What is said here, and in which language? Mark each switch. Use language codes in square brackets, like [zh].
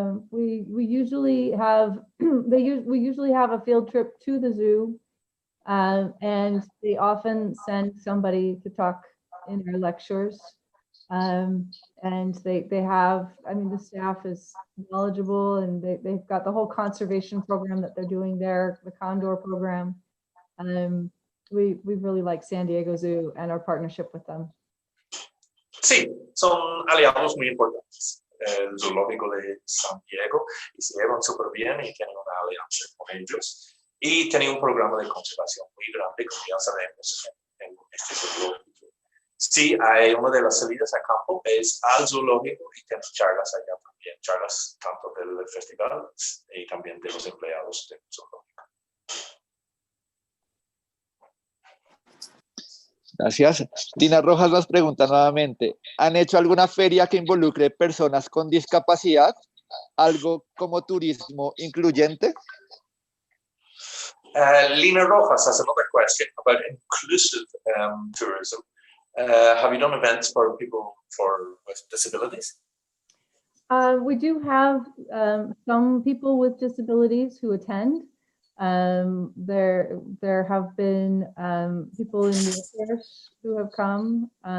[en] We usually have we usually have a field trip to the zoo, and they often send somebody to talk in their lectures. And they have, I mean, the staff is knowledgeable, and they've got the whole conservation program that they're doing there, the Condor program. We really like San Diego Zoo and our partnership with them. [es] Sí, son aliados muy importantes. El zoológico de San Diego, y se llevan súper bien y tienen una alianza con ellos. Y tienen un programa de conservación muy grande, como ya sabemos, en este zoológico. Sí, hay una de las salidas a campo, es al zoológico y tenemos charlas allá también, charlas tanto del festival y también de los empleados del zoológico. Gracias. Dina Rojas nos pregunta nuevamente, ¿han hecho alguna feria que involucre personas con discapacidad? ¿Algo como turismo incluyente? [en] Lina Rojas has another question about inclusive tourism. Have you done events for people with disabilities? We do have some people with disabilities who attend. There have been people in wheelchairs who have come.